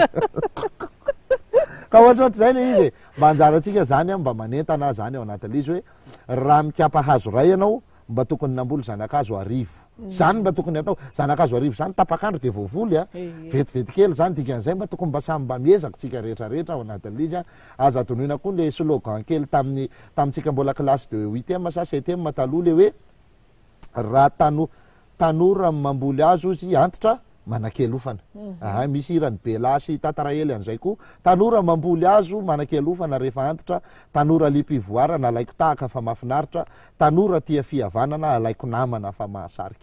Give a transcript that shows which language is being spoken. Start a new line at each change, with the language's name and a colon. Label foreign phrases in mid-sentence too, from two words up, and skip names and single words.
Malagasy: Ka ohatrohatr' zay le izy mba anjaratsika zany mba manentana zany ao anatin'le izy hoe raha mikapa hazo ray ianao mba tokony namboly zanakazo arivo. Zany mba tokony atao. Zanakazo arivo zany tapakandro de voavoly a. Vetivety kely zany dikan'izay mba tokony mba samy mba miezaka tsika rehetrarehetra ao anatin'le izy a. Aza atonoina koa le slogan kely tamitsika mbola
French: classe de 8e
Malagasy: sa 7e taloha le hoe raha tanora mamboly azo izy antitra manan-kelofana. Misy irany Bela sy Tatara Ely an'izay koa. Tanora mamboly azo manan-kelofana rehefa antitra. Tanora liam-pivoarana alaiko tahaka fa mahafinaritra. Tanora tia fihavanana alaiko namana fa mahasarika.